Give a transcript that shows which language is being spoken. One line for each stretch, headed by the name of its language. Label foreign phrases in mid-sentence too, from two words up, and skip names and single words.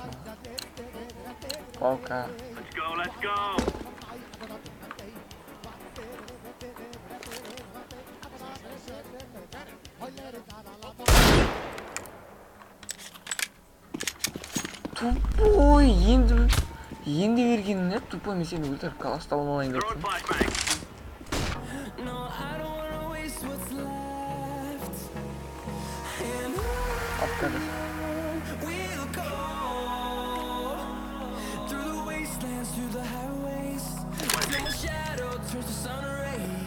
English: Болка. Let's go.
Kazakh: Тупой, енді берген не? Тупой, мен сені өлтіріп қалашта болмайын деп
English: Throwing
Kazakh: тұрмын.
English: flashbang. No, I don't wanna waste what's left. And Апкады. we'll go. Through the wastelands, through the highways, till my shadow turns to sun rays.